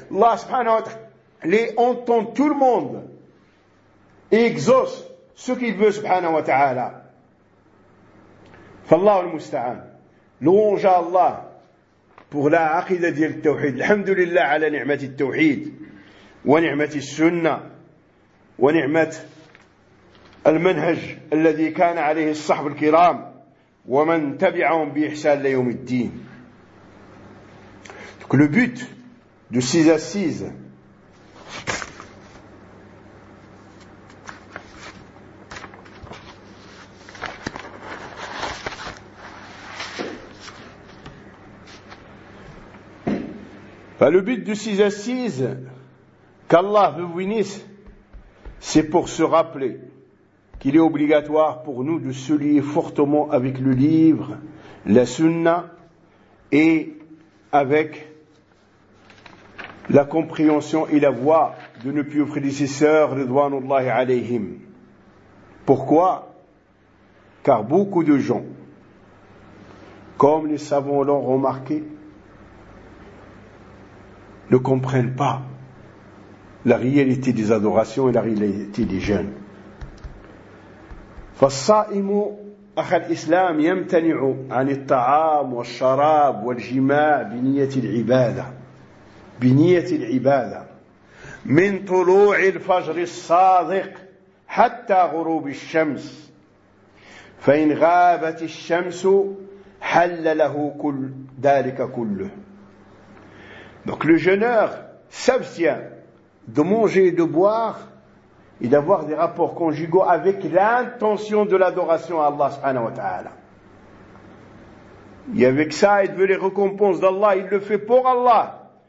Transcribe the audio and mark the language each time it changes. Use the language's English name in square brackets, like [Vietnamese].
[French] Allah subhanahu wa ta'ala les entend tout le monde. Et exauce ce qu'il veut subhanahu wa ta'ala. [Arabic] Fallahu al-musta'an. [French] Louange à Allah pour la aqidah du tawhid. [Arabic] Alhamdulillah ala ni'mati tawhid. Wa ni'mati sunnah. ونعمة المنهج الذي كان عليه الصحب الكرام ومن تبعهم بإحسان ليوم الدين. [French] Donc le but de ces assises, le but de ces assises qu'Allah vous bénisse, c'est pour se rappeler qu'il est obligatoire pour nous de se lier fortement avec le livre, la sunna et avec la compréhension et la voix de nos pieux prédécesseurs, [Arabic] ridwanullahi alayhim. [French] Pourquoi? Car beaucoup de gens, comme les savants l'ont remarqué, ne comprennent pas la réalité des adorations et la réalité des jeûnes. [Arabic] فالصائم أخ الإسلام يمتنع عن الطعام والشراب والجماع بنية العبادة بنية العبادة من طلوع الفجر الصادق حتى غروب الشمس فإن غابت الشمس حل له كل ذلك كله. [French] Donc le jeûneur s'abstient de manger et de boire et d'avoir des rapports conjugaux avec l'intention de l'adoration à Allah subhanahu wa ta'ala. Et avec ça, il veut les récompenses d'Allah, il le fait pour Allah.